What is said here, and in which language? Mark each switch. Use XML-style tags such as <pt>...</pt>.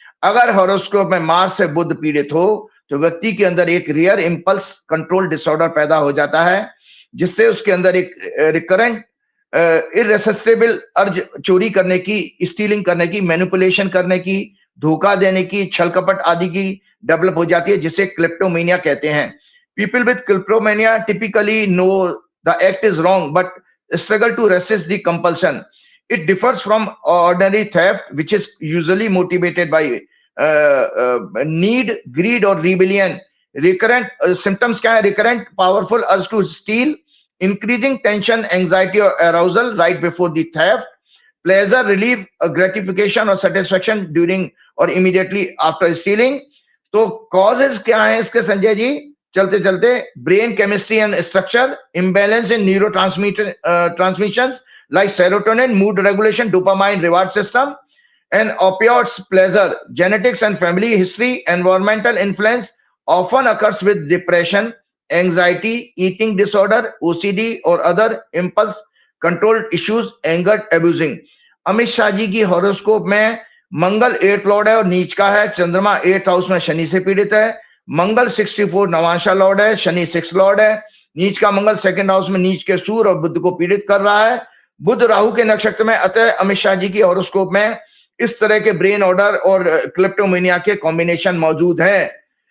<hi>अगर हॉरोस्कोप में मार्स से बुध पीड़ित हो तो व्यक्ति के अंदर एक रियर इंपल्स कंट्रोल डिसऑर्डर पैदा हो जाता है, जिससे उसके अंदर एक</hi> <en>recurrent irresistible urge</en> <hi>चोरी करने की, स्टीलिंग करने की, मैनिपुलेशन करने की, धोखा देने की, छल कपट आदि की डेवलप हो जाती है, जिसे क्लेप्टोमेनिया कहते हैं।</hi> <en>People with kleptomania typically know the act is wrong but struggle to resist the compulsion. It differs from ordinary theft, which is usually motivated by need, greed, or rebellion. Recurrent symptoms</en> <hi>क्या है?</hi> <en>Recurrent powerful urge to steal, increasing tension, anxiety, or arousal right before the theft, pleasure, relief, gratification or satisfaction during or immediately after stealing.</en> <hi>तो causes क्या है इसके संजय जी? चलते चलते</hi> <en>brain chemistry and structure, imbalance in neurotransmitter transmissions like serotonin, mood regulation, dopamine, reward system, and opioids, pleasure, genetics and family history, environmental influence often occurs with depression, anxiety, eating disorder, OCD, or other impulse control issues, anger, abusing.</en> <hi>Amit Shah ji की horoscope में मंगल 8 Lord है और नीच का है, चंद्रमा 8th house में शनि से पीड़ित है, मंगल 64 नवांशा लॉर्ड है, शनि 6 लॉर्ड है, नीच का मंगल 2nd हाउस में नीच के सूर्य और बुध को पीड़ित कर रहा है, बुध राहु के नक्षत्र में, अतः अमित शाह जी की हॉरोस्कोप में इस तरह के ब्रेन ऑर्डर और क्लिप्टोमेनिया के कॉम्बिनेशन मौजूद है।</hi>